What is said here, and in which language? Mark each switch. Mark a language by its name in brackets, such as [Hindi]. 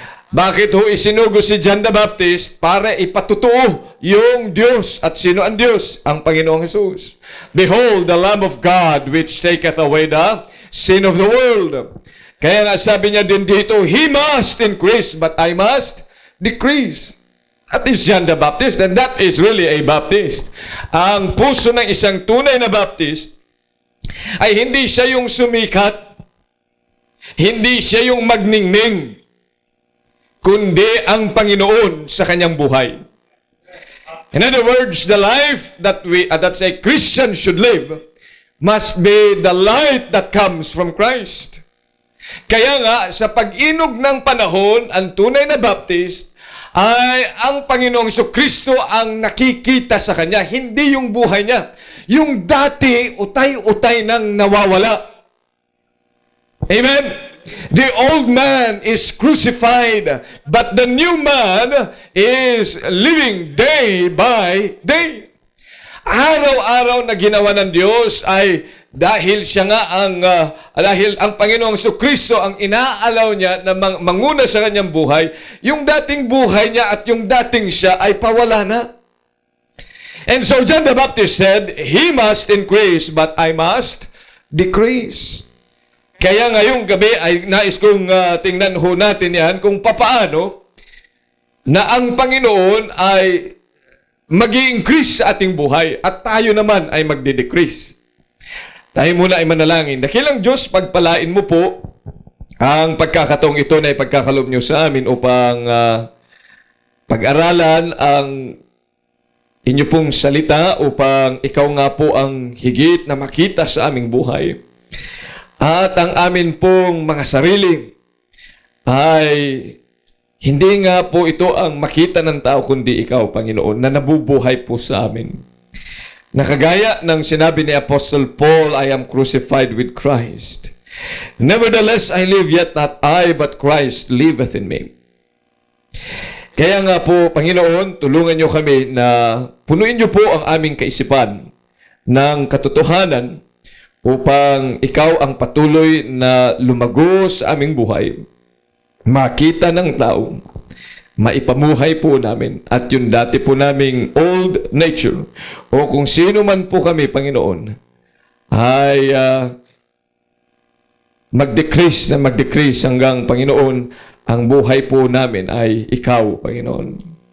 [Filipino] Bakit ho isinugo si John the Baptist? Para ipatutuo yung Diyos. At sino ang Diyos? Ang Panginoong Hesus. [English] Behold, the Lamb of God, which taketh away the sin of the world. [Filipino] Kaya nga sabi niya din dito, [English] He must increase, but I must decrease. That is John the Baptist, and that is really a Baptist. [Filipino] Ang puso ng isang tunay na Baptist ay hindi siya yung sumikat, hindi siya yung magningning, kundi ang Panginoon sa kanyang buhay. [English] In other words, the life that that's a Christian should live must be the light that comes from Christ. [Filipino] Kaya nga, sa pag-inog ng panahon, ang tunay na Baptist ay ang Panginoong Kristo ang nakikita sa kanya, hindi yung buhay niya. Yung dati, utay-utay nang nawawala. Amen? [English] The old man is crucified, but the new man is living day by day. [Filipino] Araw-araw na ginawa ng Diyos ay dahil siya nga dahil ang Panginoong Kristo ang inaalaw niya na manguna sa kanyang buhay, yung dating buhay niya at yung dating siya ay pawala na. [English] And so John the Baptist said, He must increase, but I must decrease. [Filipino] Kaya ngayong gabi ay nais kong tingnan ho natin yan kung papaano na ang Panginoon ay mag-i-increase sa ating buhay at tayo naman ay magdi-decrease. Tayo muna ay manalangin. Dakilang Diyos, pagpalain mo po ang pagkakataong ito na ipagkakalob niyo sa amin upang pag-aralan ang inyo pong salita upang ikaw nga po ang higit na makita sa aming buhay. At ang amin pong mga sarili ay hindi nga po ito ang makita ng tao kundi ikaw, Panginoon, na nabubuhay po sa amin. Nakagaya ng sinabi ni [English] Apostle Paul, I am crucified with Christ. Nevertheless, I live, yet not I, but Christ liveth in me. [Filipino] Kaya nga po, Panginoon, tulungan niyo kami na punuin niyo po ang aming kaisipan ng katotohanan upang ikaw ang patuloy na lumago sa aming buhay, makita ng tao, maipamuhay po namin, at yung dati po naming [English] old nature, [Filipino] o kung sino man po kami, Panginoon, ay mag-decrease na mag-decrease hanggang, Panginoon, ang buhay po namin ay ikaw, Panginoon.